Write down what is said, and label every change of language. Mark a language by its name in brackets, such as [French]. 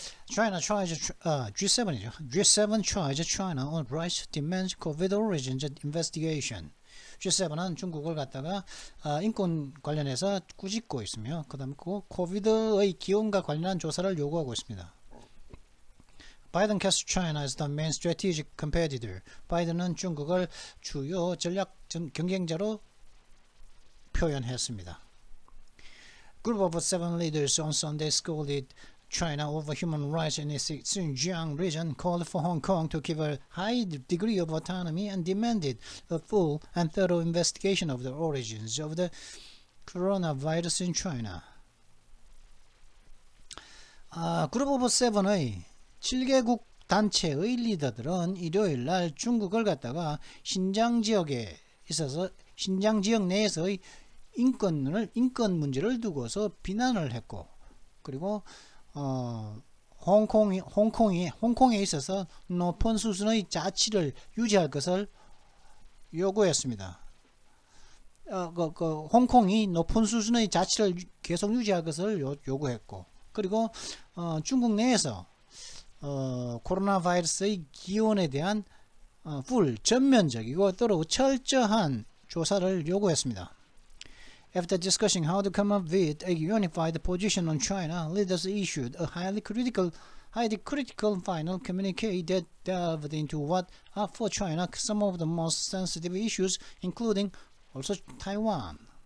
[English] China tries G7이죠. G7 tries China on rise demands COVID origins investigation. [Korean] G7은 중국을 갖다가 인권 관련해서 꾸짖고 있으며 그다음에 코비드의 기원과 관련한 조사를 요구하고 있습니다. [English] Biden casts China as the main strategic competitor. [Korean] 바이든은 중국을 주요 전략 경쟁자로 표현했습니다. [English] Group of 7 leaders on Sunday scolded China over human rights in its Xinjiang region, called for Hong Kong to give a high degree of autonomy, and demanded a full and thorough investigation of the origins of the coronavirus in China. [Korean] Group of 7의 7개국 단체의 리더들은 일요일 날 중국을 갖다가 신장 지역에 있어서 신장 지역 내에서의 인권 문제를 두고서 비난을 했고, 그리고 홍콩에 있어서 높은 수준의 자치를 유지할 것을 요구했습니다. 홍콩이 높은 수준의 자치를 계속 유지할 것을 요구했고, 그리고 중국 내에서 코로나 바이러스의 기원에 대한 전면적이고 또 철저한 조사를 요구했습니다. [English] After discussing how to come up with a unified position on China, leaders issued a highly critical final communique that delved into what are for China some of the most sensitive issues, including also Taiwan.